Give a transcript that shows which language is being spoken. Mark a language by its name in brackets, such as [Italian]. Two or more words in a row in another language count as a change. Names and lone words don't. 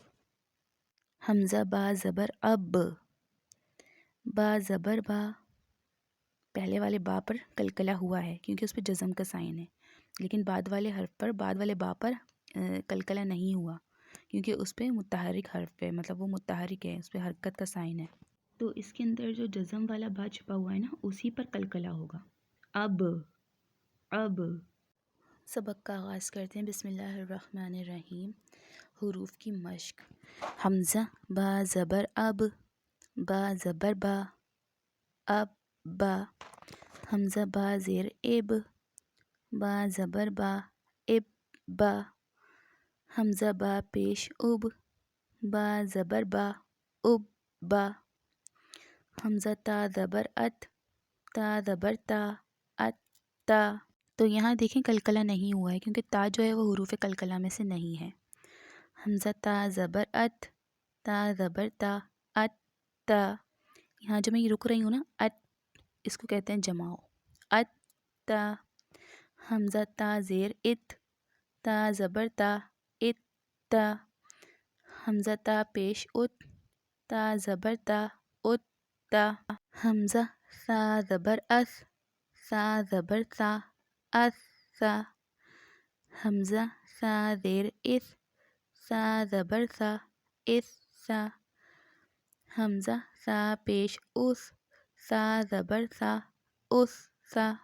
[Urdu] حمزہ با زبر اب، با زبر با، پہلے والے با پر کلکلہ ہوا ہے کیونکہ اس پہ جزم کا سائن ہے، لیکن بعد والے حرف پر، بعد والے با پر کلکلہ نہیں ہوا کیونکہ اس پہ متحرک حرف ہے، مطلب وہ متحرک ہے، اس پہ حرکت کا سائن ہے۔ تو اس کے اندر جو جزم والا با چھپا ہوا ہے نا اسی پر کلکلہ ہوگا۔ اب، اب سبق کا آغاز کرتے ہیں۔ [Arabic] بسم اللہ الرحمن الرحیم۔ [Urdu] حروف کی مشق۔ حمزہ با زبر اب، با زبر با، اب با۔ حمزہ با زیر اب، با زبر با، اب با۔ حمزہ با پیش اب، با زبر با، اب با۔ حمزہ تا زبر ات، تا زبر تا، ات تا۔ تو یہاں دیکھیں کلکلہ نہیں ہوا ہے کیونکہ تا جو ہے وہ حروف کلکلہ میں سے نہیں ہے۔ حمزہ تا زبر ات، تا زبر تا، ات تا۔ یہاں جو میں یہ رک رہی ہوں نا، ات، اس کو کہتے ہیں جماؤ، ات تا۔ حمزہ تا زیر ات، تا زبر تا، ات تا۔ حمزہ تا پیش ات، تا زبر تا، ات تا۔ حمزہ سا زبر اس، سا زبر سا، اس سا۔ حمزہ سا زیر اس، سا زبر سا، اس سا۔ حمزہ سا پیش اس، سا زبر سا، اس سا۔